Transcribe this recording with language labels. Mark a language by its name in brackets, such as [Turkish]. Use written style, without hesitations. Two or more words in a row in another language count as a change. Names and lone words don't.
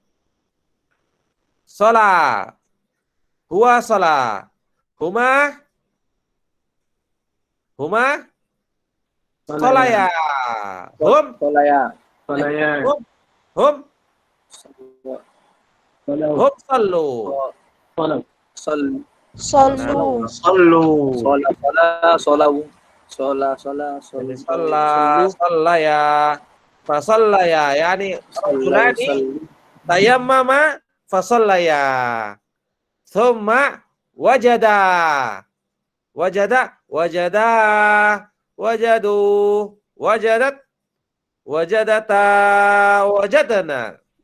[Arabic] صلى هو صلى هما صليا هم, Solaya. Solaya. hum, Solau. هم صلوا. Solau. Sol. Sallu. Sallu. صلى صلوا صلى. Jadi صليا فصليا يعني رجلان تيمما فصليا. ثم وجد وجدوا وجدت وجدتا وجدنا.